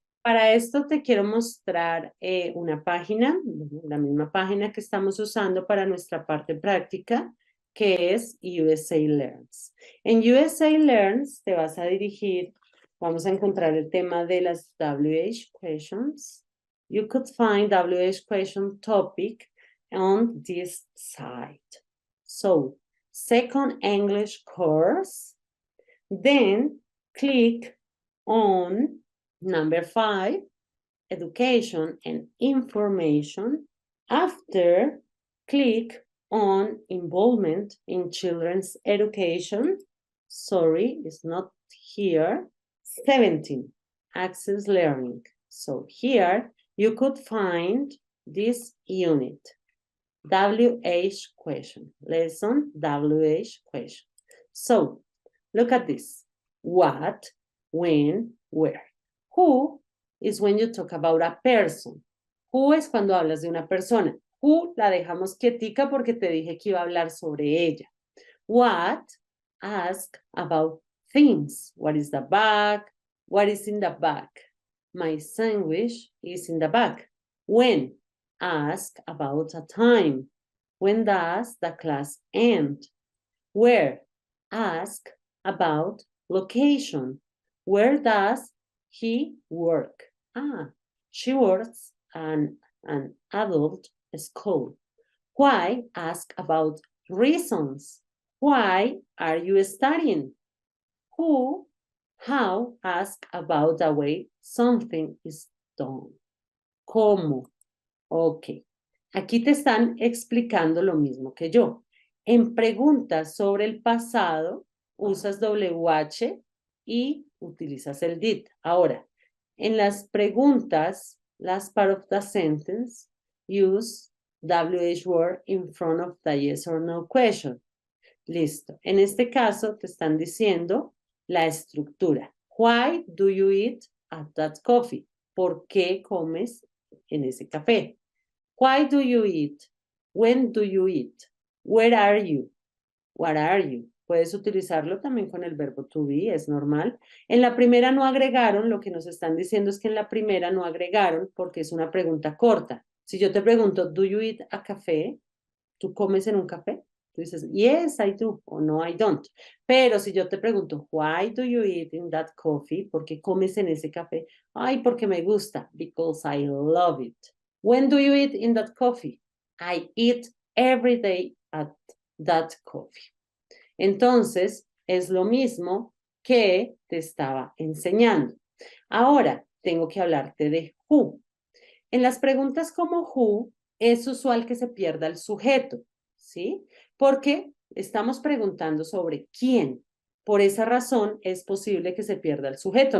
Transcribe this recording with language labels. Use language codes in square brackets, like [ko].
[es] Para esto te quiero mostrar una página, la misma página que estamos usando para nuestra parte práctica, que es USA Learns. En USA Learns te vas a dirigir, vamos a encontrar el tema de las WH questions. [en] You could find WH question topic on this site. So, second English course, then click on number 5, education and information. After, click on involvement in children's education. Sorry, it's not here. 17, access learning. So here you could find this unit. WH question, lesson WH question. So, look at this. What, when, where. Who is when you talk about a person. [es] Who es cuando hablas de una persona. Who la dejamos quietica porque te dije que iba a hablar sobre ella. [en] What, ask about things. What is the bag? What is in the bag? My sandwich is in the bag. When, ask about a time. When does the class end? Where, ask about location. Where does he work? She works at an adult school. Why, ask about reasons. Why are you studying? Who, how, ask about the way something is done. [es] ¿Cómo? Ok. Aquí te están explicando lo mismo que yo. En preguntas sobre el pasado, usas WH y utilizas el did. Ahora, en las preguntas, [en] last part of the sentence, use WH word in front of the yes or no question. [es] Listo. En este caso, te están diciendo la estructura. [en] Why do you eat at that coffee? [es] ¿Por qué comes en ese café? [en] Why do you eat? When do you eat? Where are you? What are you? [es] Puedes utilizarlo también con el verbo to be, es normal. En la primera no agregaron, lo que nos están diciendo es que en la primera no agregaron porque es una pregunta corta. Si yo te pregunto, [en] do you eat a café? [es] ¿Tú comes en un café? Tú dices, [en] yes, I do, [es] o no, [en] I don't. [es] Pero si yo te pregunto, [en] why do you eat in that coffee? [es] ¿Por qué comes en ese café? Ay, porque me gusta, [en] because I love it. When do you eat in that coffee? I eat every day at that coffee. [es] Entonces, es lo mismo que te estaba enseñando. Ahora, tengo que hablarte de who. En las preguntas como who, es usual que se pierda el sujeto, ¿sí? Porque estamos preguntando sobre quién. Por esa razón, es posible que se pierda el sujeto.